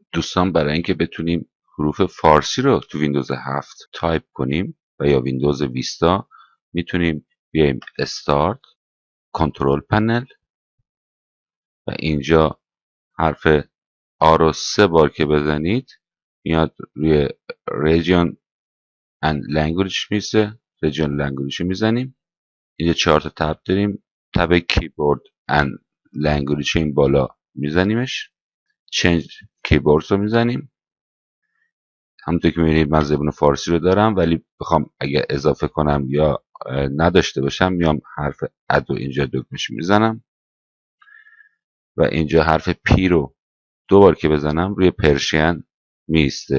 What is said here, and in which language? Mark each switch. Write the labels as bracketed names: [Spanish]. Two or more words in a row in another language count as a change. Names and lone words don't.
[Persian] دوستان برای اینکه بتونیم حروف فارسی رو تو ویندوز 7 تایپ کنیم و یا ویندوز ویستا میتونیم بیایم استارت، کنترل پنل و اینجا حرف آ رو 3 بار که بزنید میاد روی [English] region and language [Persian] میسه. [English] region language [Persian] رو میزنیم. اینجا 4 تا تب داریم. تب کیبورد [English] and language [Persian] این بالا میزنیمش. [English] change keyboard [Persian] رو میزنیم. همونطور که میبینید من زبون فارسی رو دارم، ولی بخوام اگه اضافه کنم یا نداشته باشم میام حرف اد رو اینجا دکمه‌ش میزنم و اینجا حرف پی رو 2 بار که بزنم روی پرشین میسته.